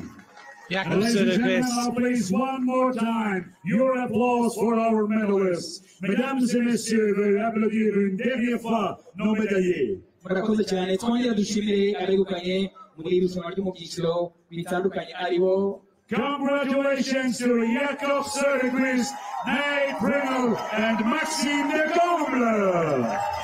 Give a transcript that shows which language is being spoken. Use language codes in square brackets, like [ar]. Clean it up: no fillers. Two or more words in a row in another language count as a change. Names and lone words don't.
[en] Jakob Ladies and gentlemen, Söderqvist. now please one more time, your applause for our medalists. [fr] Mesdames et messieurs, veuillez applaudir une dernière fois nos médaillés. [rw] Murakoze cyane, twongera dushimire abegukanye muri iri rushanwa ryo mu byiciro bitandukanye aribo [en] Congratulations to Jakob Söderqvist, Nate Pringle, and Maxime de Comble.